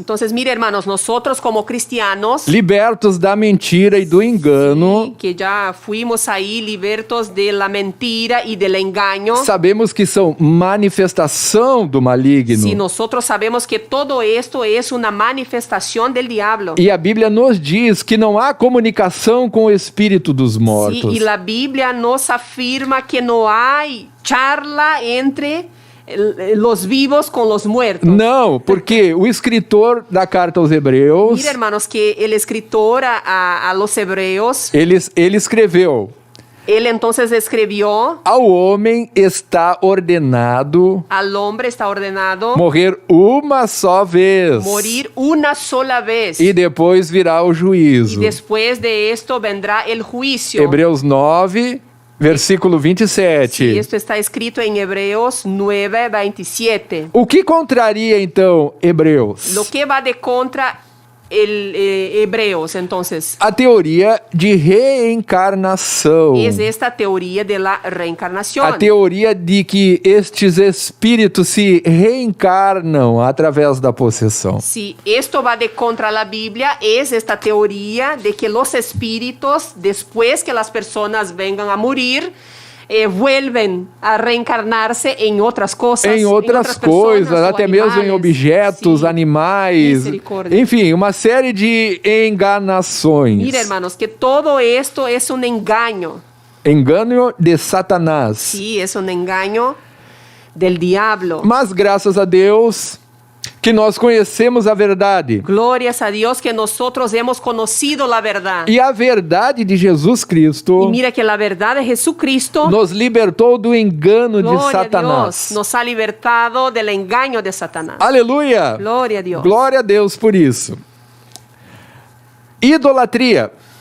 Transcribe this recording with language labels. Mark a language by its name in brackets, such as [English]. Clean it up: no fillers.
[Spanish] Entonces, mire, hermanos, nosotros como cristianos, [Portuguese] libertos da mentira e do engano, [Spanish] que ya fuimos ahí libertos de la mentira y del engaño. [Portuguese] sabemos que são manifestação do maligno. [Spanish] Si nosotros sabemos que todo esto es una manifestación del diablo. [Portuguese] E a Bíblia nos diz que não há comunicação com o espírito dos [Spanish] Sí, [Portuguese] mortos. [Spanish] y la Biblia nos afirma que no hay charla entre los vivos con los muertos. [Portuguese] Não, porque o escritor da carta aos Hebreus, [Spanish] Mira, hermanos, que el escritor a los hebreos, [Portuguese] ele escreveu: [Spanish] él entonces escribió: [Portuguese] ao homem está ordenado [Spanish] al hombre está ordenado [Portuguese] morrer uma só vez, [Spanish] morir una sola vez. [Portuguese] e depois virá o [Spanish] Y [Portuguese] juízo. [Spanish] después de esto vendrá el juicio. [Portuguese] Hebreus 9, versículo 27. [Spanish] Sí, esto está escrito en Hebreos 9:27. [Portuguese] O que contraria então Hebreus? [Spanish] Lo que va de contra el Hebreos, entonces, [Portuguese] A teoria de reencarnação. [Spanish] es esta teoría de la reencarnación. [Portuguese] A teoria de que estes espíritos se reencarnam através da possessão. [Spanish] Si esto va de contra la Biblia, es esta teoría de que los espíritus, después que las personas vengan a morir, vuelven a reencarnarse [Portuguese] em outras coisas. Em outras coisas, até mesmo em objetos, Sim. animais, Misericórdia. enfim, uma série de enganações. [Spanish] Mira, hermanos, que todo esto es un engaño. [Portuguese] Engano de Satanás. [Spanish] Sí, es un engaño del diablo. [Portuguese] Mas graças a Deus que nós conhecemos a verdade. [Spanish] Glorias a Dios que nosotros hemos conocido la verdad. [Portuguese] E a verdade de Jesus Cristo [Spanish] Y mira que la verdad de Jesucristo, [Portuguese] nos libertou do engano de [Spanish] gloria a [Portuguese] Satanás. [Spanish] Dios, nos ha libertado del engaño de Satanás. [Portuguese] Aleluia! [Spanish] Gloria a Dios. [Portuguese] Glória a Deus por isso. Idolatria.